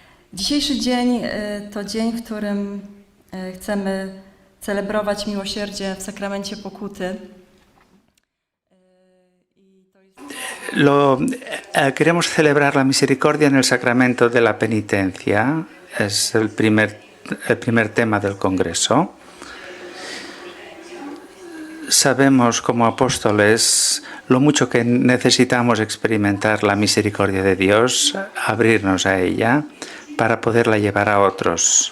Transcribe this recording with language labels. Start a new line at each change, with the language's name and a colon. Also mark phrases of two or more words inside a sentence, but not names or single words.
Polish: Dzisiejszy dzień to dzień, w którym chcemy celebrować miłosierdzie w sakramencie pokuty.
Spanish: Queremos celebrar la misericordia en el sacramento de la penitencia. Es el primer tema del Congreso. Sabemos como apóstoles lo mucho que necesitamos experimentar la misericordia de Dios, abrirnos a ella para poderla llevar a otros.